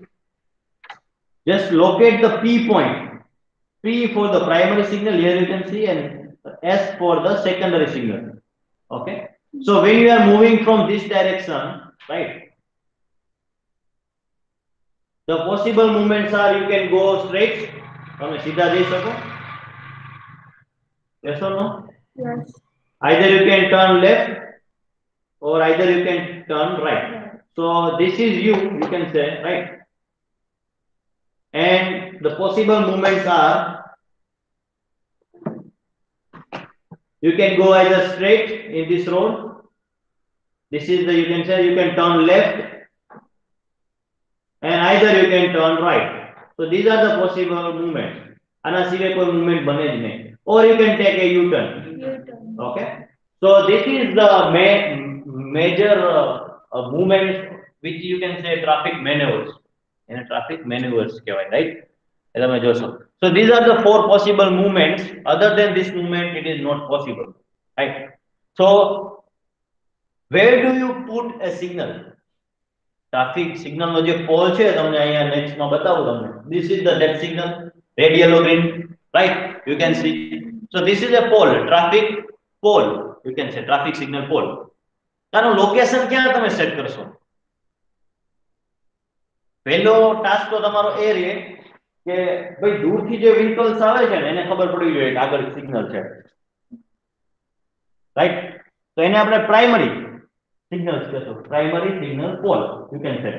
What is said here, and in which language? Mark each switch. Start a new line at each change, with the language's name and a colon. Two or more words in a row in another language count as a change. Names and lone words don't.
English: just locate the P point P for the primary signal here you can see and S for the secondary signal okay so when you are moving from this direction right The possible movements are you can go straight.
Gujarati: તમે સીધા જઈ શકો.
English: Yes or no? Yes. Either you can turn left or either you can turn right. So this is you can say, right? And the possible movements are you can go either straight in this road. This is the you can say you can turn left and either you can turn right. So these are the possible movements.
Gujarati: આના સિવાય કોઈ movement બને જ નહીં.
English: Or you can take a U-turn. U-turn. Okay. So this is the major movements which you can say traffic maneuvers.
Gujarati: એને
English: traffic maneuvers
Gujarati: કહેવાય, right? એ તમે જોશો.
English: So these are the four possible movements. Other than this movement, it is not possible, right? So where do you put a signal? Traffic signal
Gujarati: નો જે પોલ છે તમને અહીંયા નેક્સ્ટ માં બતાવું તમને.
English: This is the that signal, red, yellow, green, right? You can see. So this is a pole, traffic pole. You can say traffic signal pole.
Gujarati: તારું લોકેશન ક્યાં તમે સેટ કરશો? પહેલો ટાસ્ક તો તમારો એ રહે કે ભાઈ દૂરથી જે વ્હીકલ્સ આવે છે ને એને ખબર પડવી જોઈએ કે આગળ સિગ્નલ છે, રાઈટ? તો એને આપણે
English: primary signals
Gujarati: કહેશો,
English: primary signal pole you can say.